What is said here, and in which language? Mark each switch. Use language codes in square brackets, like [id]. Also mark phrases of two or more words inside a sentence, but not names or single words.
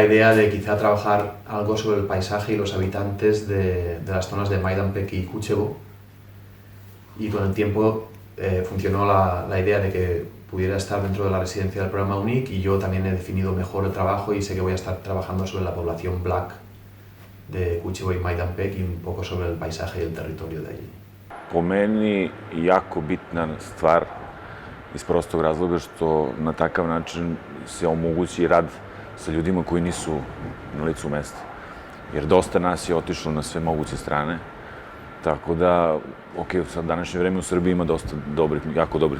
[es] idea de quizá trabajar algo sobre el paisaje y los habitantes de las zonas de Majdanpek y Kučevo, y con el tiempo funcionó la idea de que pudiera estar dentro de la residencia del programa UNIC, y yo también he definido mejor el trabajo y sé que voy a estar trabajando sobre la población black de Kučevo y Majdanpek y un poco sobre el paisaje y el territorio de allí. [sr] Po meni jako bitna stvar iz prostog razloga što na takav način se omogući rad sa ljudima koji nisu na licu mesta. Jer dosta nas je otišlo na sve moguće strane, tako da, sad današnje vreme u Srbiji ima dosta dobrih, jako dobrih